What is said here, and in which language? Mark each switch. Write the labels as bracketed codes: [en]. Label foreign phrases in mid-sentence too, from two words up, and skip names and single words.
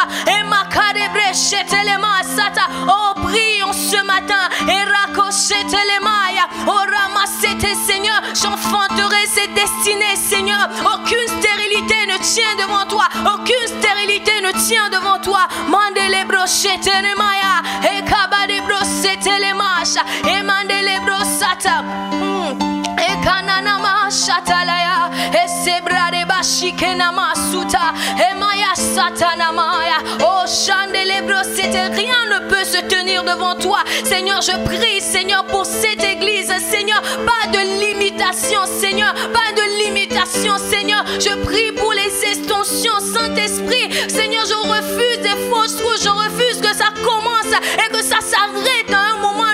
[fr] Et ma oh, prions ce matin. Et oh, ramassez Seigneur. J'enfanterai ces destinées, Seigneur. Aucune stérilité ne tient devant toi. Aucune stérilité ne tient devant toi. Mandele brochete remaya. Et kabade brochete lemasha. Et mandele brosata. Et kananama shatalaya. Et sebrade bashike namasuta. Et maya satanamaya. Oh, chandele brochete. Rien ne peut se tenir devant toi. Seigneur, je prie, Seigneur, pour cette église. Seigneur, pas de limitation, Seigneur. Pas de limitation, Seigneur. Je prie pour les extensions, Saint-Esprit. Seigneur, je refuse des fausses routes. Je refuse que ça commence et que ça s'arrête à un moment.